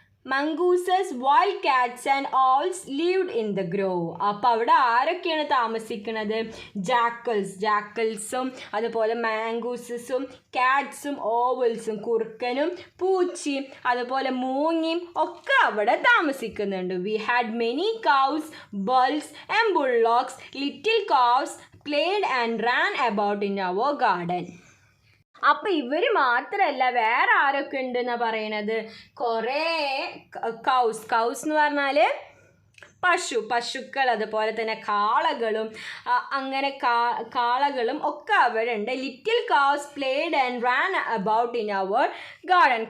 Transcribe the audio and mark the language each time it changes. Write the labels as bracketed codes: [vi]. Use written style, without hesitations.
[en] mongooses, wild cats and owls lived in the grove. [ml] അപ്പോൾ അവിടെ ആരൊക്കെയാണ് താമസിക്കുന്നത്? ജാക്കൽസും അതുപോലെ മാംഗൂസസും കാറ്റ്സും ഓവൽസും കുറുക്കനും പൂച്ചയും അതുപോലെ മൂങ്ങിയും ഒക്കെ അവിടെ താമസിക്കുന്നുണ്ട്. [en] We had many cows, bulls and bullocks. Little calves played and ran about in our garden. [ml] അപ്പം ഇവർ മാത്രമല്ല, വേറെ ആരൊക്കെ ഉണ്ടെന്നാണ് പറയണത്? കുറേ കൗസ് എന്ന് പറഞ്ഞാൽ പശുക്കൾ, അതുപോലെ തന്നെ കാളകളും അങ്ങനെ കാളകളും ഒക്കെ അവിടെ ഉണ്ട്. [en] Little calves played and ran about in our garden.